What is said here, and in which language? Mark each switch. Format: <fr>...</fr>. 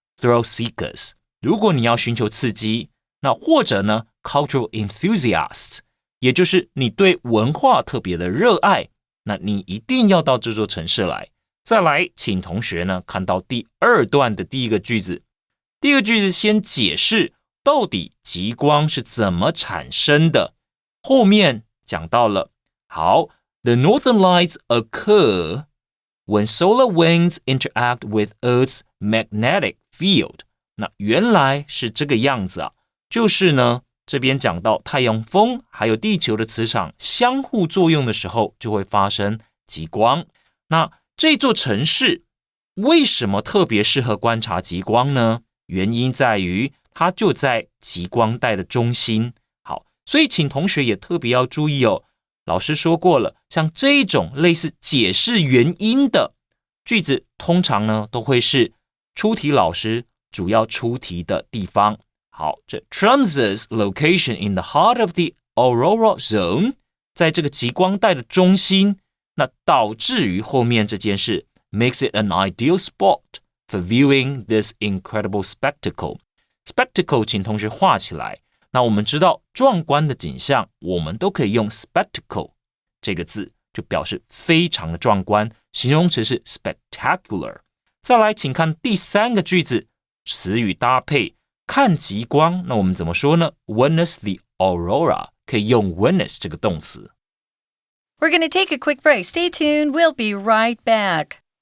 <en>Thrill seekers，</en> <zh>如果你要寻求刺激，那或者呢</zh> <en>cultural enthusiasts，</en> <zh>也就是你对文化特别的热爱，那你一定要到这座城市来。再来，请同学呢看到第2段的第1个句子。第1个句子先解释到底极光是怎么产生的，后面讲到了，好，</zh> <en>The northern lights occur when solar winds interact with Earth's magnetic field。</en> <zh>那原来是这个样子啊，就是呢这边讲到太阳风还有地球的磁场相互作用的时候，就会发生极光。那这座城市为什么特别适合观察极光呢？原因在于它就在极光带的中心。好，所以请同学也特别要注意哦，老师说过了，像这一种类似解释原因的句子，通常呢都会是出题老师主要出题的地方。</zh> <en>好，这 Tromsø's location in the heart of the aurora zone，</en> <zh>在这个极光带的中心，那导致于后面这件事</zh> <en>makes it an ideal spot for viewing this incredible spectacle。</en> <zh>Spectacle 请同学画起来。那我们知道壮观的景象，我们都可以用 spectacle 这个字，就表示非常的壮观，形容词是 spectacular。再来，请看第3个句子，词语搭配看极光，那我们怎么说呢？</zh> <en>Witness the aurora，</en> <zh>可以用 witness 这个动词。</zh> <en>We're going to take a quick break. Stay tuned. We'll be right back.</en>